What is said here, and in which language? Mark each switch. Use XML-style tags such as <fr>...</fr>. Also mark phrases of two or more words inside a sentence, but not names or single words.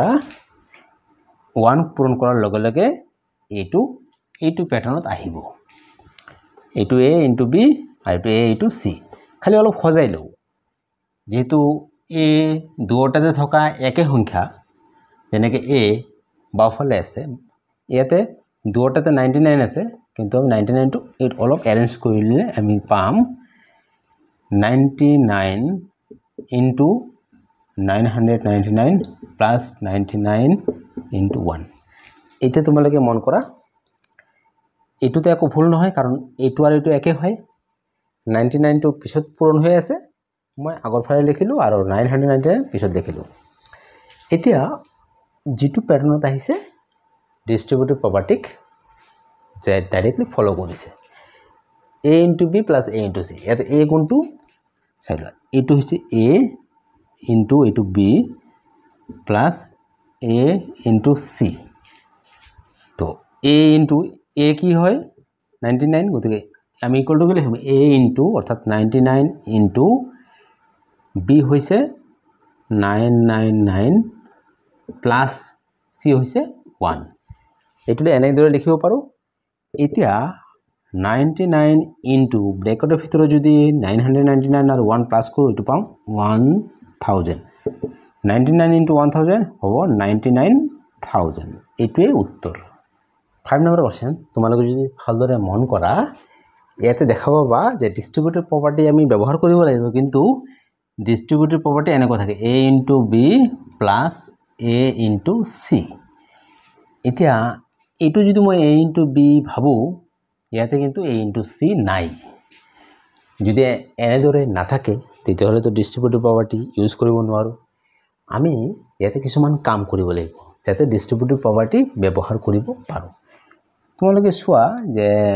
<as>1 পূৰণ কৰাৰ লগে লগে এইটো প্যাটাৰ্নত আহিব এইটো</as> <en>a into b</en> <as>আৰু এইটো</as> <en>a into c</en> <as>খালি অলপ খজাই লও যেহেতু a দুটাতে থকা একে সংখ্যা যেনেকৈ a বাওফালে আছে ইয়াতে দুটাতে 99 আছে কিন্তু 99 টো এই অলপ এৰেঞ্জ কৰিলে আমি পাম</as> <en>99 into 999 plus 99 into 1</en> <as>এটা তোমালোকে মন কৰা এটোতে একো ভুল নহয় কাৰণ এইটো আৰু এইটো একে হয় 99 টো পিছত পূৰণ হৈ আছে মই আগৰ ফালে লিখিলো আৰু 999 পিছত লিখিলো এতিয়া যেটো প্যাটাৰ্নত আহিছে</as> <en>distributive property</en> <as>যে</as> <en>directly follow</en> <as>কৰিছে</as> <en>a into b plus a into c</en> <as>ইয়াতে a কোনটো চাইলা এইটো হৈছে</as> <en>a into</en> <as>এইটো</as> <en>b plus a into c</en> <as>তো</as> <en>a into a</en> <as>কি হয় 99 গতিকে আমি</as> <en>equal to</en> <as>কি লিখিম</as> <en>a into</en> <as>অর্থাৎ</as> <en>99 into b</en> <as>হৈছে</as> <en>999 plus c</en> <as>হৈছে 1 এটোলে এনে ধৰে লিখিব পাৰো এতিয়া</as> <en>99 into</en> <as>ব্র্যাকেটৰ ভিতৰত যদি 999 আৰু 1 প্লাস কৰো এটো পাম 1000 99 into 1000 হ'ব 99000 এটোৱে উত্তৰ 5</as> <en>number question</en> <as>তোমালোকে যদি ভালদৰে মন কৰা ইয়াতে দেখা পাবা যে ডিস্ট্ৰিবিউটিভ প্ৰপাৰ্টি আমি ব্যৱহাৰ কৰিব লাগিব কিন্তু</as> <en>distributive property</en> <as>এনেকুৱা থাকে</as> <en>a into b plus a into c</en> <as>এতিয়া এটো যদি মই</as> <en>a into b</en> <as>ভাবো ইয়াতে কিন্তু</as> <en>a into c</en> <as>নাই যদি এনেদৰে না থাকে তেতিয়াহলে তো</as> <en>distributive property use</en> <as>কৰিব নোৱাৰো আমি ইয়াতে কিছুমান কাম কৰিব লাগিব যাতে</as> <en>distributive property</en> <as>ব্যৱহাৰ কৰিব পাৰো তোমালোকে চোৱা যে</as>